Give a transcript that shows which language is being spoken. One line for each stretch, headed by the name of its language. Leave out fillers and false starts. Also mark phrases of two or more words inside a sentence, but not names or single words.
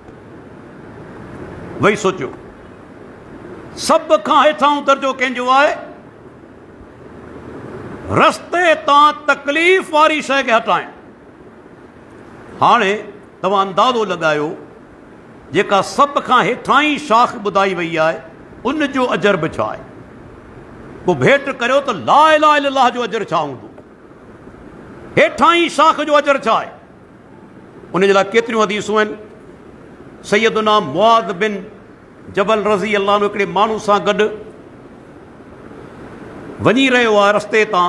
Sindhi: वही सोचियो, सभ खां हेठां दर्जो कंहिंजो आहे, रस्ते तां तकलीफ़ वारी शइ खे हटाइण। हाणे तव्हां अंदाज़ो लॻायो, जेका सभ खां हेठां ई शाख ॿुधाई वई आहे उन जो अजर बि छा आहे। पोइ भेट करियो त
Arabic: لا إله إلا الله
Sindhi: जो अजर छा हूंदो, हेठां ई शाख जो अजर छा आहे। उन जे लाइ केतिरियूं हदीसूं आहिनि। सैयदुना मुआज़ बिन जबल
Arabic: رضي الله عنه
Sindhi: हिकिड़े माण्हू सां गॾु वञी रहियो आहे रस्ते तां।